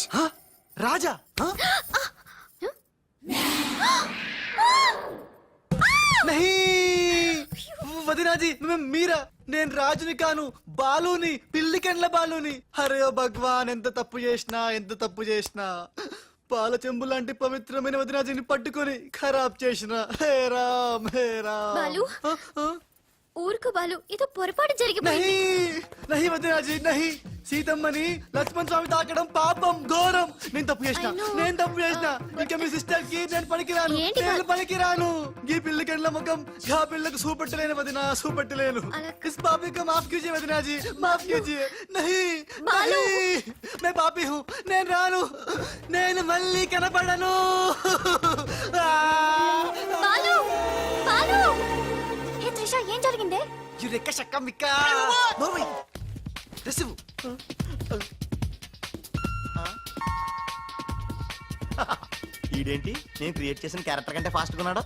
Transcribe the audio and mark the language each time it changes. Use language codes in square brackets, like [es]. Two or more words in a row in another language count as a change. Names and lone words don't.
[te] రాజా? వదినాజీ, మీరా? నేను రాజుని కాను, బాలుని, పిల్లికెండ్ల బాలుని. అరే ఓ భగవాన్, ఎంత తప్పు చేసినా పాల చెంబు లాంటి పవిత్రమైన వదినాజీని పట్టుకొని ఖరాబ్ చేసిన. హే రామ్, హే రామ్. బాలు, ఊరుకు బాలు, ఇది పొరపాటు జరిగిపోయింది. [hi] नहीं वदिनाजी, नहीं. [te] సీతమ్మని లక్ష్మణ్ స్వామి తాకడం పాపం, ఘోరం. నేను తప్పు చేసిన. ఇక మీ సిస్టర్ కి నేను పనికిరాను. ఈ పిల్లకెండ్ల ముఖం గా పిల్లకు చూపెట్టలేను వదినా, చూపెట్టలేను. [hi] इस पापी को माफ कीजिए वदना जी, माफ कीजिए. नहीं, मैं पापी हूँ. [te] నేను రాను, నేను మళ్ళీ కనపడను. బాలు, బాలు. ఏ త్రిష, ఏం జరిగిందే? యురేక షక్కమిక్క. మోమి రిసివ్. ఈడేంటి నేను క్రియేట్ చేసిన క్యారెక్టర్ కంటే ఫాస్ట్ గా ఉన్నాడు.